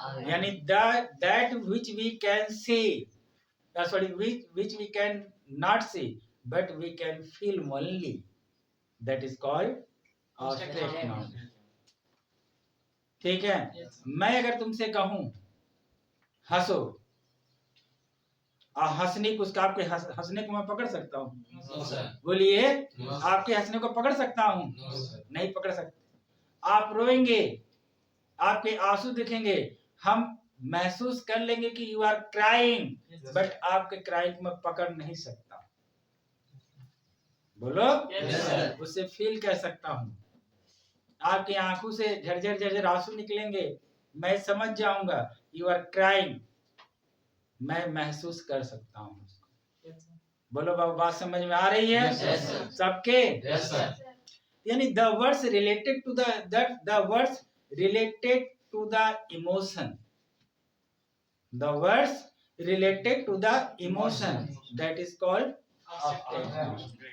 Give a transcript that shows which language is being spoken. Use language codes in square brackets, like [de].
[en] यानी that which we can see, which we can not see, but we can feel only, that is called abstract noun। [hi] ठीक है। मैं अगर तुमसे कहूं हंसो, हंसने को, उसका आपके हंसने को मैं पकड़ सकता हूँ? बोलिए, आपके हंसने को पकड़ सकता हूँ? नहीं पकड़ सकते। आप रोएंगे, आपके आंसू दिखेंगे, हम महसूस कर लेंगे कि [en] you are crying, but [hi] आपके क्राइंग को मैं पकड़ नहीं सकता। बोलो, उससे फील कर सकता हूँ। आपकी आंखों से झरझर आंसू निकलेंगे, मैं समझ जाऊंगा [en] you are crying, [hi] मैं महसूस कर सकता हूँ। बोलो बाबा, बात समझ में आ रही है? सबके? [en] यानी the words related to the words related to the emotion, the words related to the emotion, that is called abstract।